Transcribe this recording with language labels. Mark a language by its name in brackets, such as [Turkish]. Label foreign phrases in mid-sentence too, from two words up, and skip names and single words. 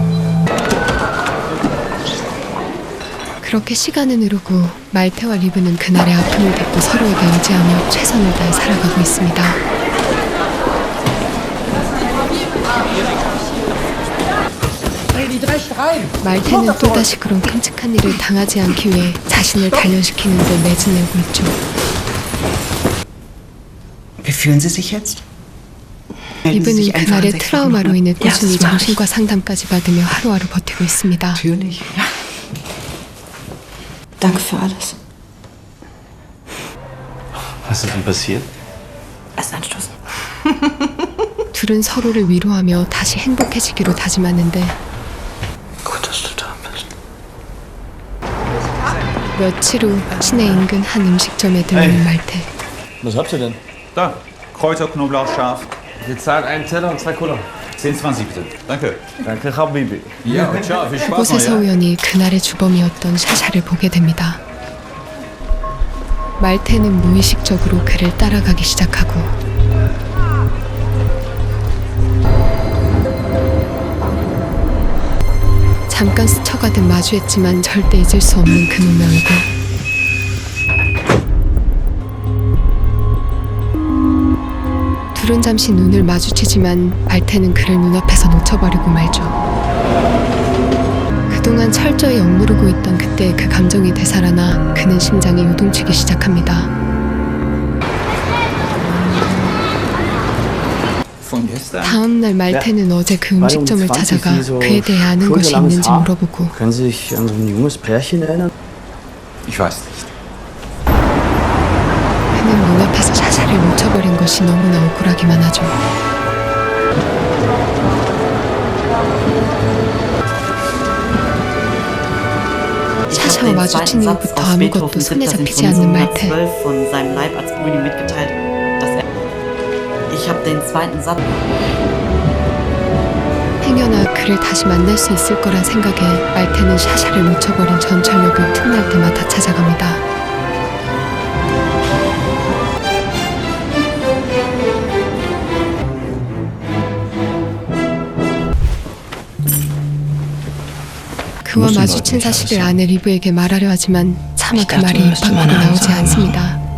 [Korean] 그렇게 시간은 흐르고 말테와 리브는 그날의 아픔을 딛고 서로에게 의지하며 최선을 다해 살아가고 있습니다. 말테는 또다시 그런 끔찍한 일을 당하지 않기 위해 자신을 단련시키는 데 매진하고 있죠. [German] Wie fühlen Sie sich jetzt? [Korean] 리브는 그날의 트라우마로 인해 꾸준히 정신과 상담까지 받으며 하루하루 버티고 있습니다. [German] Natürlich. Ja. Danke für alles. Was ist denn passiert? Erst anstoßen. [Korean] 둘은 서로를 위로하며 다시 행복해지기로 다짐하는데 [German] Gut, dass du da bist. [Korean] 며칠 후 시내 인근 한 음식점에 들르는 말테. [German] Was habt ihr denn? Da, Kräuter, Knoblauch, Schaf. Wir zahlen einen Teller und 2 Cola. 10,20 bitte. Danke. Danke, Habibi. Ja, ciao, viel Spaß noch, [Korean] 그곳에서 [German] ja? [Korean] 우연히 그날의 주범이었던 샤샤를 보게 됩니다. 말테는 무의식적으로 그를 따라가기 시작하고 잠깐 스쳐가듯 마주했지만 절대 잊을 수 없는 그놈의 얼굴. 둘은 잠시 눈을 마주치지만 말테는 그를 눈앞에서 놓쳐버리고 말죠. 그동안 철저히 억누르고 있던 그때의 그 감정이 되살아나 그는 심장이 요동치기 시작합니다. [German] Von gestern? [Korean] 다음날 말테는 어제 그 음식점을 찾아가 그에 대해 아는 것이 있는지 물어보고 [German] Können Sie sich an so ein junges Pärchen erinnern? Ich weiß nicht. [Korean] 그는 눈앞에서 샤샤를 놓쳐버린 것이 너무나 억울하기만 하죠. 샤샤와 마주친 이후부터 아무것도 손에 잡히지 않는 말테. [German] von seinem Leibarzt Bruni mitgeteilt, dass ich habe den zweiten Satz. [Korean] 행여나 그를 다시 만날 수 있을 거란 생각에 말테는 샤샤를 놓쳐버린 전철역을 틈날 때마다 찾아갑니다. 그와 마주친 사실을 아내 리브에게 말하려 하지만 차마 그 말이 입 밖으로 나오지 않습니다.